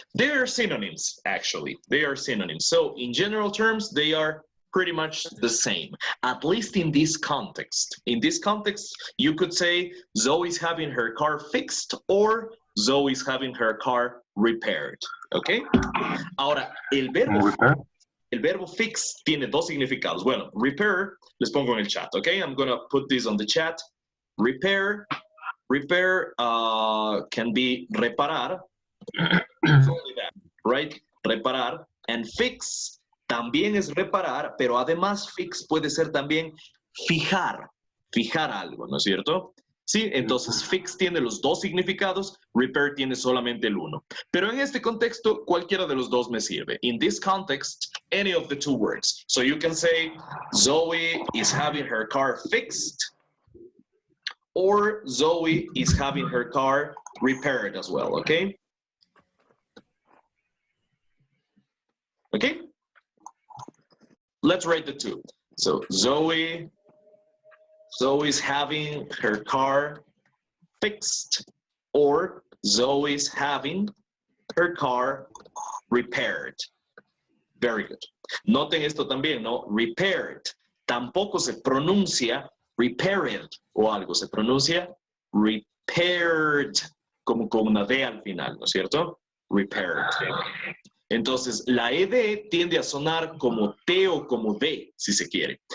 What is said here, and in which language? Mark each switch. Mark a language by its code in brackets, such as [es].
[en] They are synonyms, actually. They are synonyms. So in general terms, they are pretty much the same, at least in this context. In this context, you could say Zoe's having her car fixed or Zoe's having her car repaired. Okay? [es] Ahora, el verbo fix tiene dos significados. Bueno, repair, les pongo en el chat, okay? [en] I'm gonna put this on the chat. Repair can be reparar, only that, right? [es] Reparar. [en] And [es] fix también es reparar, pero además fix puede ser también fijar algo, ¿no es cierto? Sí, entonces fix tiene los dos significados, repair tiene solamente el uno. Pero en este contexto, cualquiera de los dos me sirve. [en] In this context, any of the two words. So you can say, Zoe is having her car fixed, or Zoe is having her car repaired as well, okay? Okay? Let's write the two. So Zoe's having her car fixed, or Zoe's having her car repaired. Very good. [es] Noten esto también, ¿no? Repaired. Tampoco se pronuncia repaired o algo, se pronuncia repaired, como con una D al final, ¿no es cierto? Repaired. Entonces, la ED tiende a sonar como T o como D, si se quiere.